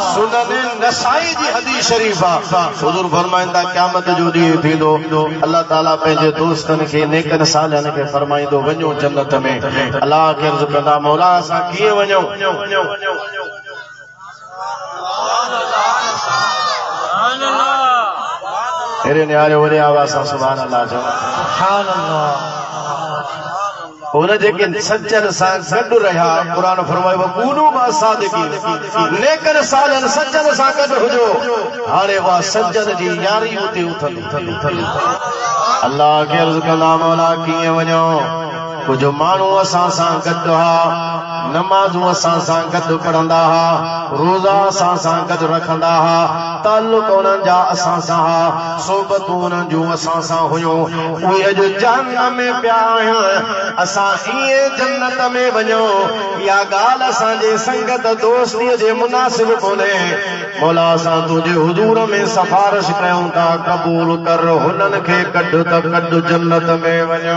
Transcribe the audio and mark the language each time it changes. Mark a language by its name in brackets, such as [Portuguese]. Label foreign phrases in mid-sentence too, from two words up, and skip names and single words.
[Sindhi] सुनन नसाई जी हदीस शरीफ़ आहे हुज़ूर फरमाईंदा क़यामत जो ॾींहुं थींदो अल्लाह ताला पंहिंजे दोस्तनि खे नेकनि सालिहनि खे फरमाईंदो वञो जन्नत में अल्लाह खे अर्ज़ कंदा मौला असां कीअं वञूं तेरे न्यारे वॾे आवाज़ सां [Arabic] سبحان الله [Sindhi] जो [Arabic] سبحان الله [Sindhi] उन जेके सज्जन सां गॾु रहिया क़ुरान फरमायो [Arabic] كونوا مع الصادقين [Sindhi] नेकनि सालिहनि सज्जन सां गॾु हुजो हाणे उहा सज्जन जी यारी उते उथंदी अल्लाह खे अर्ज़ कंदा मौला कीअं वञो कुझु माण्हू असां सां गॾु हा नमाज़ूं असां सां गॾु पढ़ंदा हा रोज़ा असां सां गॾु रखंदा हा ताल्लुक़ उन्हनि जा असां सां हा सोबतूं उन्हनि जूं असां सां हुयूं उहे अॼु जहन्नम में पिया आहिनि असां ईअं जन्नत में वञूं इहा ॻाल्हि असांजे संगत दोस्तीअ जे मुनासिब कोन्हे मौला असां तुंहिंजे हुज़ूर में सिफारिश कयूं था क़बूल कर हुननि खे कढ त कढ जन्नत में वञो